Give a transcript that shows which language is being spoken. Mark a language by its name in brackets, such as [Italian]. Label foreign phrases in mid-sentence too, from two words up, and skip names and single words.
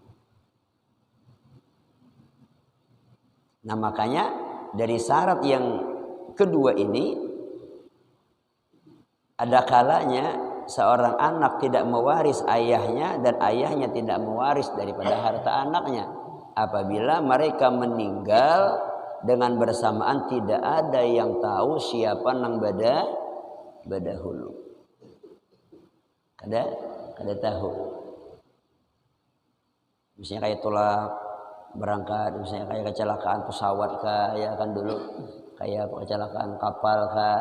[Indonesian] Nah makanya dari syarat yang kedua ini ada kalanya seorang anak tidak mewaris ayahnya dan ayahnya tidak mewaris daripada harta anaknya apabila mereka meninggal dengan bersamaan tidak ada yang tahu siapa nang badahulu. [Banjar] Kada tahu. [Indonesian] Misalnya kayak tolak berangkat, misalnya kayak kecelakaan pesawat kah, ya kan dulu kayak kecelakaan kapal kah.